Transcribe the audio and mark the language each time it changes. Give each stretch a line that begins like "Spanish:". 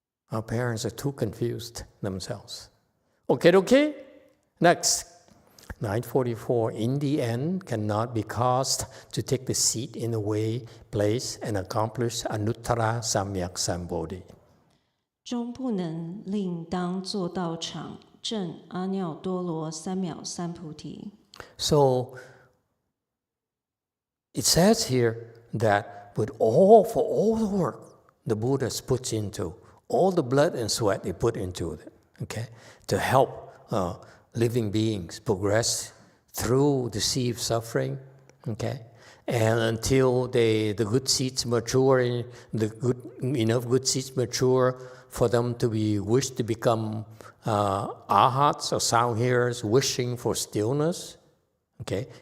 English: Our parents are too confused themselves. Okay? Next. 944, in the end, cannot be caused to take the seat in the way, place, and accomplish Anuttara Samyak Sambodhi.
Chinese: 终不能令当作道场证阿耨多罗三藐三菩提。
English: So, it says here that for all the work the Buddhas puts into, all the blood and sweat they put into it, okay, to help living beings progress through the sea of suffering, okay, and until the good seeds mature, enough good seeds mature for them to be wished to become arhats or sound hearers, wishing for stillness, okay.